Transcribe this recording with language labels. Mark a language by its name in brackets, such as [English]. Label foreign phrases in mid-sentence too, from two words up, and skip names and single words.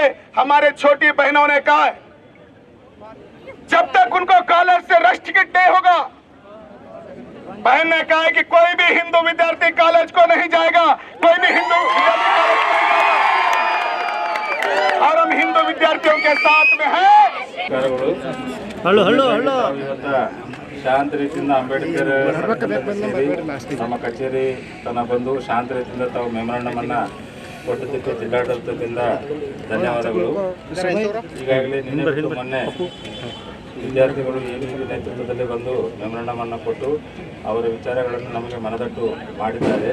[Hindi] हमारे छोटी बहनों ने कहा है, जब तक उनको कॉलेज से रश टिकट नहीं होगा, बहन ने कहा है कि कोई भी हिंदू विद्यार्थी कॉलेज को नहीं जाएगा, कोई भी हिंदू विद्यार्थी कॉलेज को नहीं जाएगा। और हम हिंदू विद्यार्थियों के साथ में हैं। [Kannada] ಶಾಂತ ರೀತಿಯಿಂದ ಅಂಬೇಡ್ಕರ್ ಸೇರಿ ನಮ್ಮ ಕಚೇರಿ ತನ್ನ ಬಂದು ಶಾಂತ ರೀತಿಯಿಂದ ತಾವು ಮೆಮೊರಾಂಡಮ್ ಅನ್ನ ಕೊಟ್ಟದಕ್ಕೆ ಜಿಲ್ಲಾಡಳಿತದಿಂದ ಧನ್ಯವಾದಗಳು. ಈಗಾಗಲೇ ನಿನ್ನೆ ಬಿಟ್ಟು ಮೊನ್ನೆ ವಿದ್ಯಾರ್ಥಿಗಳು ಎಬಿವಿ ನೇತೃತ್ವದಲ್ಲಿ ಬಂದು ಮೆಮೊರಾಂಡಮ್ ಅನ್ನು ಕೊಟ್ಟು ಅವರ ವಿಚಾರಗಳನ್ನು ನಮಗೆ ಮನದಟ್ಟು ಮಾಡಿದ್ದಾರೆ.